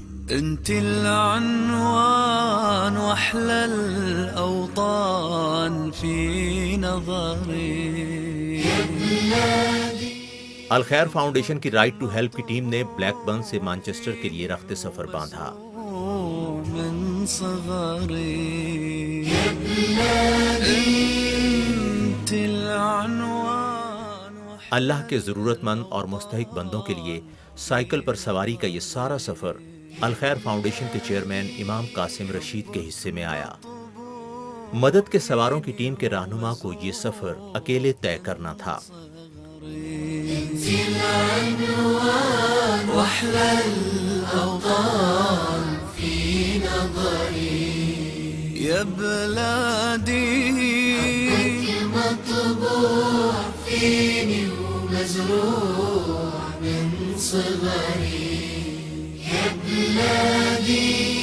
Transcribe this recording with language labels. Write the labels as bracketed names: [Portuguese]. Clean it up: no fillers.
[Arabic] انت العنوان واحلى الاوطان في نظري. [Urdu] الخیر فاؤنڈیشن کی رائٹ ٹو ہیلپ کی ٹیم نے بلیک برن سے مانچسٹر کے لیے رخت سفر باندھا. [Arabic] من صغري انت العنوان. [Urdu] اللہ کے ضرورت مند اور مستحق بندوں کے لیے سائیکل پر سواری کا یہ سارا سفر الخیر فاؤنڈیشن کے چیئرمین امام قاسم رشید کے حصے میں آیا. مدد کے سواروں کی ٹیم کے رہنما کو یہ سفر اکیلے طے کرنا تھا. [Arabic] واحلى الأوطان في نظري يا بلادي. حبك مطبوع فيني ومزروع من صغري يا بلادي.